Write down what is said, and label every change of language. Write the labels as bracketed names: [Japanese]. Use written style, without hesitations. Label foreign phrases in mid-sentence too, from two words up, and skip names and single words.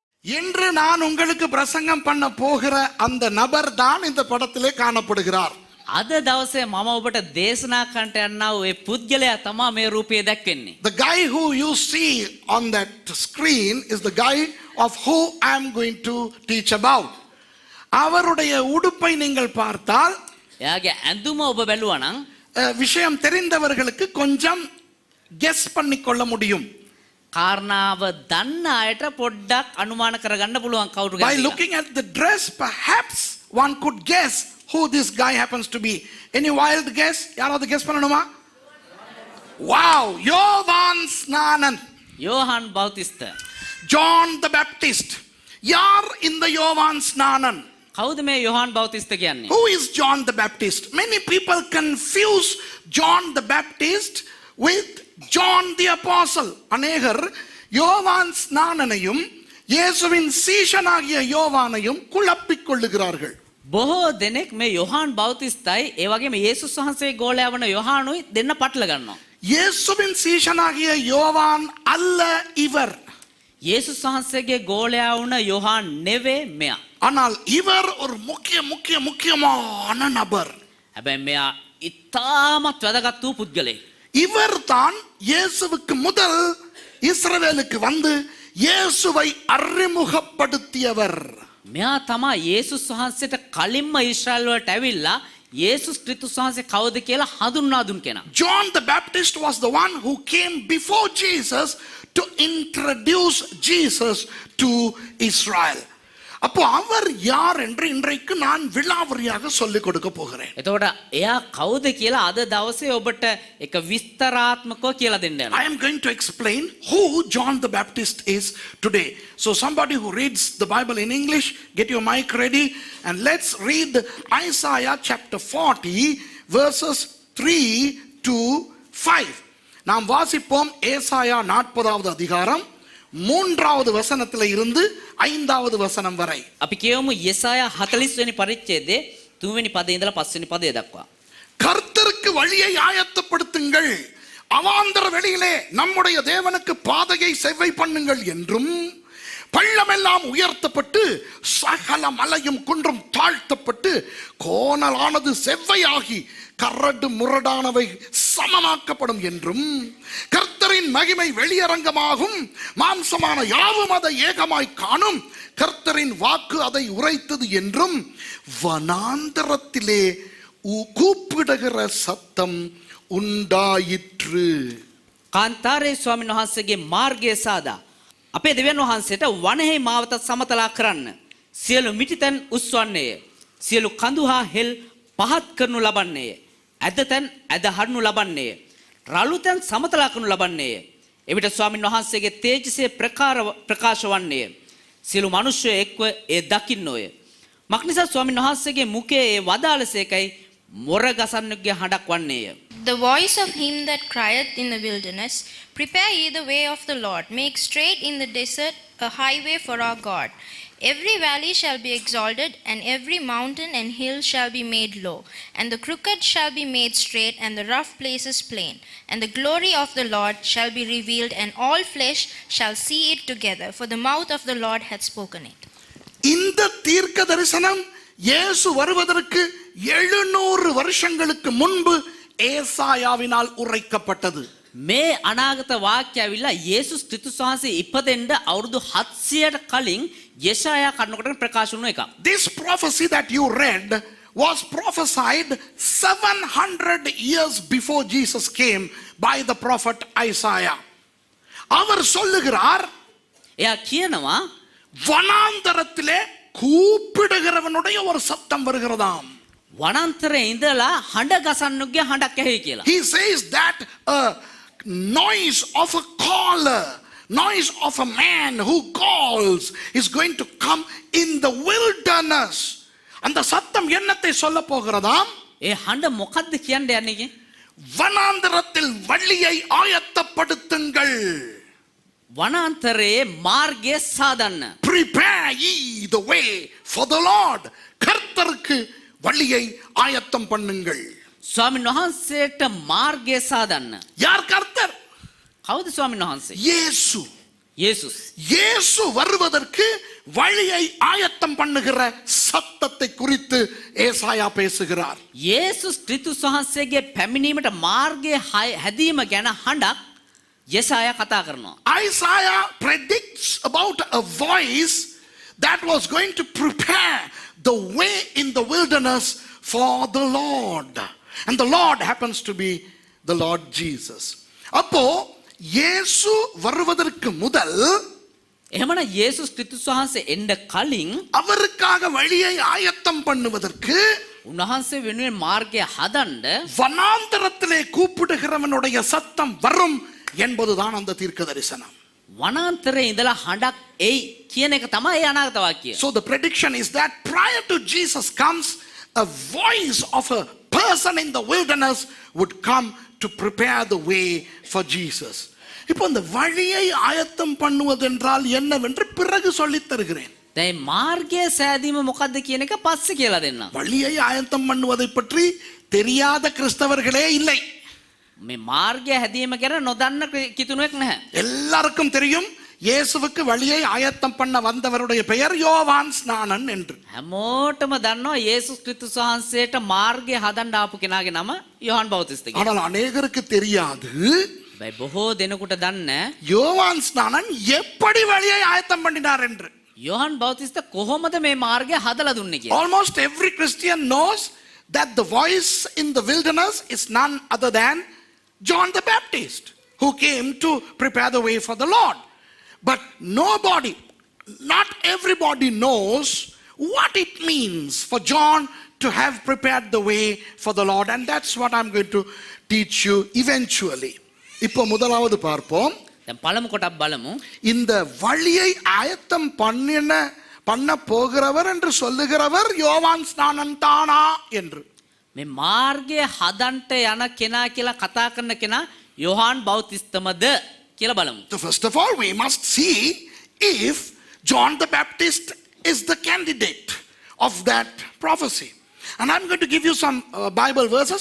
[Tamil] இன்று நான் உங்களுக்கு பிரசங்கம் பண்ண போகிற அந்த நபர் தான் இந்த படத்திலே காணப்படுகிறார். [Sinhala] අද දවසේ මම ඔබට දේශනා කරන්නට යන්නා වූ ඒ පුද්ගලයා තමයි මේ රූපයේ දැක්වෙන්නේ. [English] The guy who you see on that screen is the guy of who I am going to teach about. [Tamil] அவருடைய உடுப்பை நீங்கள் பார்த்தால் [Sinhala] එයාගේ ඇඳුම ඔබ බැලුවා නම් [Tamil] விஷயம் தெரிந்தவர்களுக்கு கொஞ்சம் கெஸ் பண்ணிக்கொள்ள முடியும். [Sinhala] කාරණාව දන්න අයට පොඩ්ඩක් අනුමාන කරගන්න පුළුවන් කවුරු [English] By [Sinhala] ගැනද. [English] looking at the dress, perhaps one could guess who this guy happens to be. Any wild guess? [Tamil] யாராவது guess பண்ணணுமா? Wow, யோவான் ஸ்நானன். [Sinhala] යෝහන් බෞතිස්ත. [English] John the Baptist. [Tamil] யார் இந்த யோவான் ஸ்நானன்? [Sinhala] කවුද මේ යෝහන් බෞතිස්ත කියන්නේ? [English] Who is John the Baptist? Many people confuse John the Baptist with John the Apostle. [Tamil] அநேகர் யோவான் ஸ்நானனையும் இயேசுவின் சீஷனாகிய யோவானையும் குழப்பிக் கொள்ளுகிறார்கள். [Sinhala] බොහෝ දෙනෙක් මේ යෝහන් බෞතිස්තයි ඒ වගේම යේසුස් වහන්සේ ගෝලයා වන යෝහනුයි දෙන්න පටල ගන්නවා. [Tamil] இயேசுவின் சீஷனாகிய யோவான் அல்ல இவர். [Sinhala] යේසුස් වහන්සේගේ ගෝලයා වුණ යෝහන් නෙවේ මෙයා. [Tamil] ஆனால் இவர் ஒரு முக்கியமான நபர். [Sinhala] හැබැයි මෙයා ඉතාමත් වැදගත් වූ පුද්ගලෙක්. [Tamil] இவர் தான் இயேசுவுக்கு முதல் இஸ்ரவேலுக்கு வந்து இயேசுவை அறிமுகப்படுத்தியவர். [Sinhala] මෙයා තමයි යේසුස් වහන්සේට කලින්ම ඊශ්‍රායල් වලට ඇවිල්ලා යේසුස් ක්‍රිස්තුස් වහන්සේ කවුද කියලා හඳුන්වා දුන් කෙනා. [English] John the Baptist was the one who came before Jesus to introduce Jesus to Israel. [Tamil] அப்போ அவர் யார் என்று இன்றைக்கு நான் விலாவரியாக சொல்லிக் கொடுக்க போகிறேன். [Sinhala] එතකොට එයා කවුද කියලා අද දවසේ ඔබට එක විස්තරාත්මකව කියලා දෙන්න යනවා. [English] I am going to explain who John the Baptist is today. So somebody who reads the Bible in English, get your mic ready and let's read Isaiah chapter 40 verses 3 to 5. [Tamil] நாம் வாசிப்போம் ஏசாயா 40வது அதிகாரம் 3வது வசனத்திலே இருந்து 5வது வசனம் வரை. [Sinhala] අපි කියමු යෙසායා 40 වෙනි පරිච්ඡේදයේ 3 වෙනි පදේ ඉඳලා 5 වෙනි පදේ දක්වා. [Tamil] கர்த்தருக்கு வழியை ஆயத்தப்படுத்துங்கள், அவாந்தர வெளியிலே நம்முடைய தேவனுக்கு பாதையை செவ்வை பண்ணுங்கள் என்றும், பள்ளமெல்லாம் உயர்த்தப்பட்டு சகல மலையும் குன்றும் தாழ்த்தப்பட்டு கோணலானது செவ்வையாகி கரடு முரடானவை சமமாக்கப்படும் என்றும், கர்த்தரின் மகிமை வெளியரங்கமாகும், மாம்சமான யாவும் அதை ஏகமாய் காணும், கர்த்தரின் வாக்கு அதை உரைத்தது என்றும், வனாந்தரத்திலே கூப்பிடுகிற சத்தம் உண்டாயிற்று. [Sinhala] කාන්තාරේ ස්වාමීන් වහන්සේගේ මාර්ගය සාදා අපේ දෙවියන් වහන්සේට වනහේ මාවත සමතලා කරන්න සියලු මිටිතන් උස්වන්නේය. සියලු කඳු හා හෙල් පහත් කරනු ලබන්නේය. ඇදතන් ඇද හරනු ලබන්නේය. රළුතන් සමතලා කරනු ලබන්නේය. එවිට ස්වාමීන් වහන්සේගේ තේජසේ ප්‍රකාශ වන්නේය. සියලු මිනිස්සු එක්ව ඒ දකින්නෝය. මක්නිසා ස්වාමීන් වහන්සේගේ මුඛයේ ඒ වදාළසේකයි මොර ගසන්නුගේ හඬක් වන්නේය. [English] The voice of him that crieth in the wilderness, prepare ye the way of the Lord, make straight in the desert a highway for our God. Every valley shall be exalted, and every mountain and hill shall be made low, and the crooked shall be made straight, and the rough places plain. And the glory of the Lord shall be revealed, and all flesh shall see it together, for the mouth of the Lord hath spoken it. [Tamil] இந்த தீர்க்க தரிசனம் இயேசு வருவதற்கு 700 வருஷங்களுக்கு முன்பு ஏசாயாவினால் உரைக்கப்பட்டது. [Sinhala] මේ අනාගත වාක්‍ය ඇවිල්ලා යේසුස් ක්‍රිස්තුස් වහන්සේ ඉපදෙන්න අවුරුදු 700ට කලින් යෙසායා කඩනකොට ප්‍රකාශ වුණ එකක්. [English] This prophecy that you read was prophesied 700 years before Jesus came by the prophet Isaiah. [Tamil] அவர் சொல்லுகிறார், [Sinhala] එයා කියනවා [Tamil] வனாந்தரத்திலே கூப்பிடுகிறவனுடைய ஒரு சத்தம் வருகிறதாம். [Sinhala] වනාන්තරේ ඉඳලා හඬ ගසන්නුගේ හඬක් ඇහි කියලා. [English] He says that a noise of a caller, noise of a man who calls is going to come in the wilderness. [Tamil] அந்த சத்தம் என்னத்தை சொல்ல போகிறதாம்? [Sinhala] ඒ හඬ මොකද්ද කියන්නේ යන්නේ? [Tamil] வனாந்தரத்தில் வழியை ஆயத்தப்படுத்துங்கள். [Sinhala] වනාන්තරේ මාර්ගය සාදන්න. [English] Prepare ye the way for the Lord. [Tamil] கர்த்தருக்கு வழியை ஆயத்தம் பண்ணுங்கள். [Sinhala] ස්වාමීන් වහන්සේට මාර්ගය සාදන්න. [Tamil] யார் கர்த்தர்? [Sinhala] කවුද ස්වාමීන් වහන්සේ? [Tamil] இயேசு. [Sinhala] යේසුස්. [Tamil] இயேசு வருவதற்கு வழியை ஆயத்தம் பண்ணுகிற சத்தத்தை குறித்து ஏசாயா பேசுகிறார். [Sinhala] යේසුස් ක්‍රිස්තුස් වහන්සේගේ පැමිණීමට මාර්ගය හැදීම ගැන හඬක් යෙසායා කතා කරනවා. [English] Isaiah predicts about a voice that was going to prepare the way in the wilderness for the Lord. And the Lord happens to be the Lord Jesus. [Tamil] அப்போ இயேசு வருவதற்கு முதல் [Sinhala] එහෙමනම් යේසුස් ක්‍රිස්තුස් වහන්සේ එන්න කලින් [Tamil] அவருக்காக வழியை ஆயத்தம் பண்ணுவதற்கு [Sinhala] උන්වහන්සේ වෙනුවෙන් මාර්ගය හදන්න [Tamil] வனாந்தரத்திலே கூப்பிடுகிறவனுடைய சத்தம் வரும் என்பதுதான் அந்த தீர்க்க தரிசனம். [Sinhala] වනාන්තරයේ ඉඳලා හඬක් එයි කියන එක තමයි ඒ අනාගත වාක්‍යය. [English] So the prediction is that prior to Jesus comes, a voice of a person in the wilderness would come to prepare the way for Jesus. [Tamil] இப்போ இந்த வழியை ஆயத்தம் பண்ணுவது என்றால் என்னவென்று பிறகு சொல்லித் தருகிறேன். [Sinhala] දැන් මාර්ගය සෑදීම මොකද්ද කියන එක පස්සේ කියලා දෙන්නම්. [Tamil] வழியை ஆயத்தம் பண்ணுவதை பற்றி தெரியாத கிறிஸ்தவர்களே இல்லை. [Sinhala] මේ මාර්ගය හැදීම ගැන නොදන්න කිතුණුවෙක් නැහැ. [Tamil] எல்லாருக்கும் தெரியும் இயேசுவுக்கு வழியை ஆயத்தம் பண்ண வந்தவருடைய பெயர் யோவான் ஸ்நானன் என்று. [Sinhala] හැමෝටම දන්නවා යේසුස් ක්‍රිස්තුස් වහන්සේට මාර්ගය හදන්න ආපු කෙනාගේ නම යොහන් බෞතිස්ත කියලා. [Tamil] ஆனால் அநேகருக்கு தெரியாது [Sinhala] බයි බොහෝ දෙනෙකුට දන්නේ [Tamil] யோவான் ஸ்நானன் எப்படி வழியை ஆயத்தம் பண்ணினார் என்று. [Sinhala] යොහන් බෞතිස්ත කොහොමද මේ මාර්ගය හදලා දුන්නේ කියලා. [English] Almost every Christian knows that the voice in the wilderness is none other than John the Baptist, who came to prepare the way for the Lord. But nobody, not everybody knows what it means for John to have prepared the way for the Lord. And that's what I'm going to teach you eventually. [Tamil] இப்போ முதலாவது பார்ப்போம். [Sinhala] දැන් පළමු කොටක් බලමු. [Tamil] இந்த வழியை ஆயத்தம் பண்ண போகிறவர் என்று சொல்லுகிறவர் யோவான் ஸ்நானன் தானா என்று. [Sinhala] මේ මාර්ගය හදන්ට යන කෙනා කියලා කතා කරන කෙනා යොහන් බෞතිස්තමද කියලා බලමු. [English] So first of all, we must see if John the Baptist is the candidate of that prophecy. And I'm going to give you some Bible verses.